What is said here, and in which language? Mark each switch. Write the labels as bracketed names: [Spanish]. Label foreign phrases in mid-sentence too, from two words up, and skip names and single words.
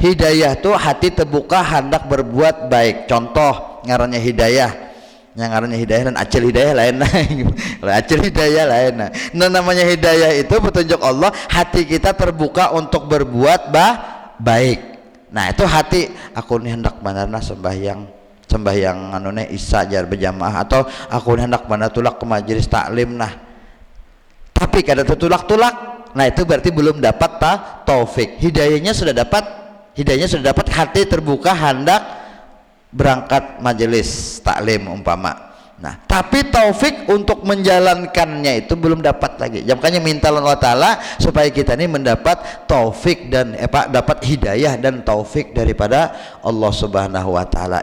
[Indonesian] Hidayah itu hati terbuka hendak berbuat baik. [Banjar] Contoh ngarannya hidayah, yang ngarannya hidayah dan acil hidayah lain. Acil hidayah lain. [Indonesian] Nah, namanya hidayah itu petunjuk Allah, hati kita terbuka untuk berbuat baik. Nah itu hati [Banjar] aku nih hendak manana [Indonesian] sembahyang anune isya jar berjamaah, atau [Banjar] aku nih hendak mana tulak [Indonesian] ke majelis taklim, nah tapi [Banjar] kada tertulak-tulak, [Indonesian] nah itu berarti belum dapat taufik. Hidayahnya sudah dapat, hati terbuka hendak berangkat majelis taklim umpama. Nah tapi taufik untuk menjalankannya itu belum dapat lagi. Makanya minta Allah Ta'ala supaya kita ini mendapat taufik dan dapat hidayah dan taufik daripada Allah [Arabic] سبحانه وتعالى.